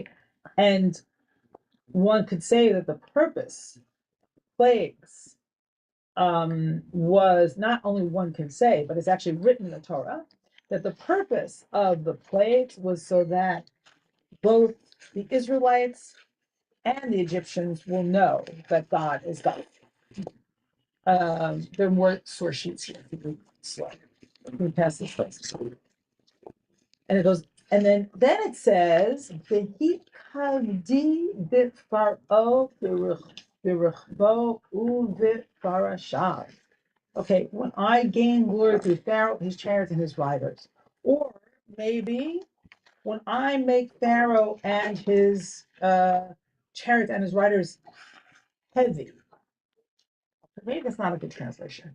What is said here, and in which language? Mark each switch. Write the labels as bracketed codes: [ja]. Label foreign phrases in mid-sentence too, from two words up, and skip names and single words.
[en] And one could say that the purpose, plagues, was not only one can say, but it's actually written in the Torah, that the purpose of the plagues was so that both the Israelites and the Egyptians will know that God is God. There are more source sheets here. We pass this place. And it goes, and then it says, [he] "ואכבדה בפרעה ברכבו ובפרשיו." [en] Okay, when I gain glory through Pharaoh, his chariots, and his riders. Or maybe when I make Pharaoh and his chariots and his riders heavy. Maybe that's not a good translation.